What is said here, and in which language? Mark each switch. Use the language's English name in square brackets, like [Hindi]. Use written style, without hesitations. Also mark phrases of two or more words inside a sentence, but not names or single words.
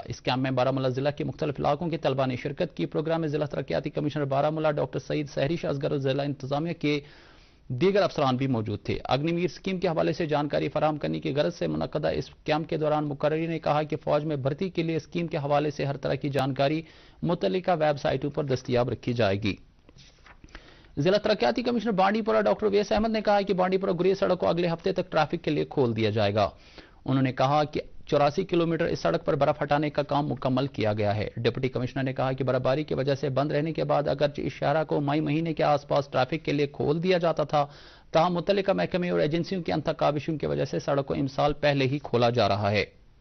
[Urdu] اس کیمپ میں بارہمولہ ضلع کے مختلف علاقوں کے طلباء نے شرکت کی۔ پروگرام میں ضلع ترقیاتی کمشنر بارہمولہ ڈاکٹر سعید سہریش اصغر اور ضلع انتظامیہ کے دیگر افسران بھی موجود تھے۔ اگنی ویر اسکیم کے حوالے سے جانکاری فراہم کرنے کی غرض سے منعقدہ اس کیمپ کے دوران مقررین نے کہا کہ فوج میں بھرتی کے لیے اسکیم کے حوالے سے ہر طرح کی جانکاری متعلقہ ویب سائٹوں پر دستیاب رکھی جائے گی۔ ضلع ترقیاتی کمشنر بانڈی پورہ ڈاکٹر ویس احمد نے کہا کہ بانڈی پورہ گریز سڑک کو اگلے ہفتے تک ٹریفک کے لیے کھول دیا جائے گا۔ انہوں نے کہا کہ 84 کلومیٹر اس سڑک پر برف ہٹانے کا کام مکمل کیا گیا ہے۔ ڈپٹی کمشنر نے کہا کہ برف باری کی وجہ سے بند رہنے کے بعد اگرچہ اس شاہراہ کو مئی مہینے کے آس پاس ٹریفک کے لیے کھول دیا جاتا تھا، تاہم متعلقہ محکمے اور ایجنسیوں کی انتھک کاوشوں کی وجہ سے سڑک کو امسال پہلے ہی کھولا جا رہا ہے۔